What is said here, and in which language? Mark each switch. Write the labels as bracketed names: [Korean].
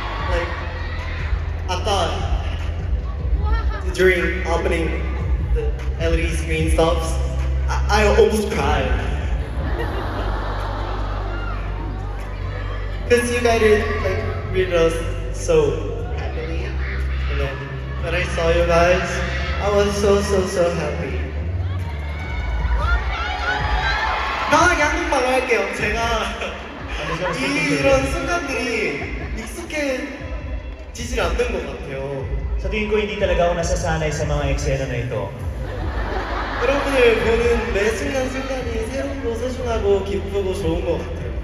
[English] Like, I thought during opening the LED screen stops, I almost cried. Because you guys like greeted us so happily. And then when I saw you guys, I was so happy. [Korean] 나 양말 할게요. 제가 이런 순간들이 익숙해지질 않는 것 같아요. [Filipino] Sa tingin ko hindi talaga ako nasasanay sa mga eksena na ito. [Korean] 여러분을 보는 매 순간순간이 새롭고 소중하고 기쁘고 좋은 것 같아요.